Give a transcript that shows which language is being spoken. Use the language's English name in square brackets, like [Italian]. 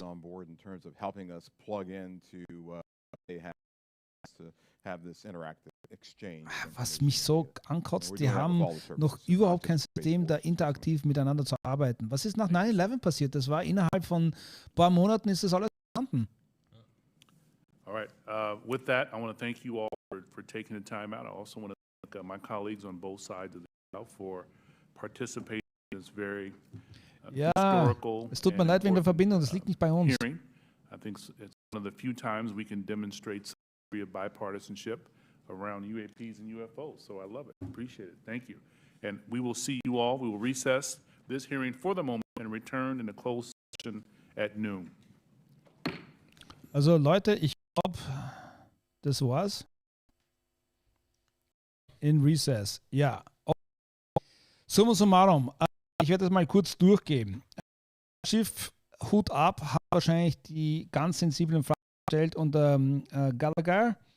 [English] On board in terms of helping us plug into they have to have this interactive exchange. [German] Was mich so ankotzt, die haben noch überhaupt kein System, da interaktiv miteinander zu arbeiten. Was ist nach 9/11 passiert? Das war innerhalb von ein paar Monaten ist das alles vorhanden. [English] All right. With that, I want to thank you all for taking the time out. I also want to thank my colleagues on both sides of the aisle for participating in this very historical. [German] Es tut mir leid wegen der Verbindung, das liegt nicht bei uns. [English] Hearing. I think it's one of the few times we can demonstrate some degree of bipartisanship around UAPs and UFOs. So I love it. Appreciate it. Thank you. And we will see you all. We will recess this hearing for the moment and return in a closed session at noon. [German] Also Leute, ich glaube, das war's. [English] In Recess. [German] Ja. Summa summarum. Ich werde das mal kurz durchgehen. Schiff Hut ab hat wahrscheinlich die ganz sensiblen Fragen gestellt unter Gallagher.